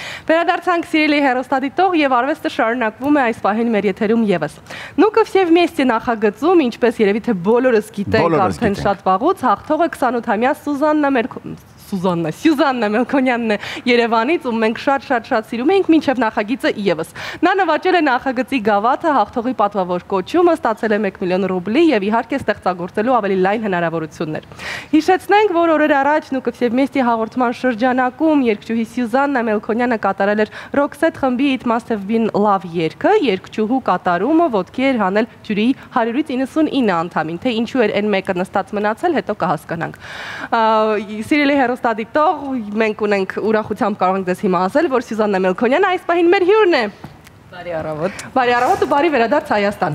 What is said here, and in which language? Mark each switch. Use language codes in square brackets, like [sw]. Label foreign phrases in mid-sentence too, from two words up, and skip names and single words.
[hy] Վերադարձանք սիրելի հեռուստադիտող եւ արվեստը շարունակվում է այս պահին մեր եթերում եւս։ Նուկը все вместе նախագծում, ինչպես երևի թե բոլորս գիտենք արդեն շատ վաղուց, հաղթողը 28-ամյա Սյուզաննա Մելքոնյանն է Երևանից, ում մենք շատ սիրում ենք մինչև նախագիծը իևս։ Նա նվաճել է նախագծի գավաթը, հաղթողի պատվավոր կոչումը, ստացել է 1 միլիոն ռուբլի եւ իհարկե ստեղծագործելու ավելի լայն հնարավորություններ։ Հիշեցնենք, որ օրեր առաջ Նուկը все вместе հաղորդման շրջանակում երգչուհի Սյուզաննա Մելքոնյանը կատարել էր Roxette խմբի It Must Have Been Love երգը, երգչուհու կատարումը ոտքի էր հանել ժյուրիի 100-ից 99 անդամին, թե ինչու էր այն մեկը նստած մնացել, հետո կհասկանանք։ Սիրելի հեռուստադիտող, մենք ունենք ուրախությամբ կարող ենք ձեզ հիմա ասել, որ Սյուզաննա Մելքոնյանը այս պահին մեր հյուրն է։ Բարի առավոտ։ Բարի առավոտ ու բարի վերադարձ Հայաստան։